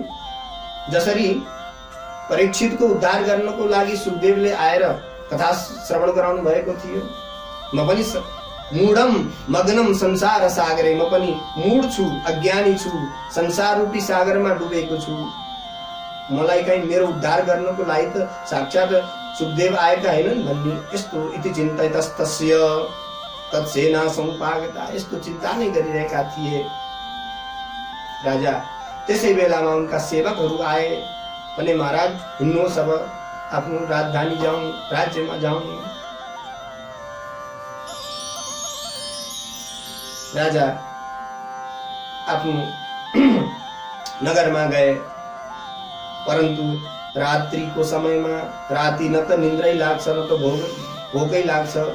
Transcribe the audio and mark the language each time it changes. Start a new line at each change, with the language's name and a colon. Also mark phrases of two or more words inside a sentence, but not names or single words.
Nepali: जसरी परीक्षितको उद्धार गर्नको लागि सुखदेवले आएर कथा श्रवण गराउनु भएको थियो, म पनि
Sanskrit: मूढम मग्नम संसार सागरे,
Nepali: म पनि मूढ छु, अज्ञानी छु, संसार रूपी सागरमा डुबेको छु। मलाई कहीं मेरो उद्धार गर्नको लागि त साक्षात सुखदेव आएका हैनन् भन्ने यस्तो
Sanskrit: इति चिन्तयतस्तस्य तत्सेना समुपागता।
Nepali: यस्तो चिन्ता नै गरिरहेका थिए राजा। त्यसै बेलामा उनका सेवकहरू आए भने, महाराज हिँड्नुहोस्, अब आफ्नो राजधानी जाउँ, राज्यमा जाउँ। राजा आफ्नो नगरमा गए, परन्तु रात्रिको समयमा राति न त निन्द्रै लाग्छ न त भोकै लाग्छ।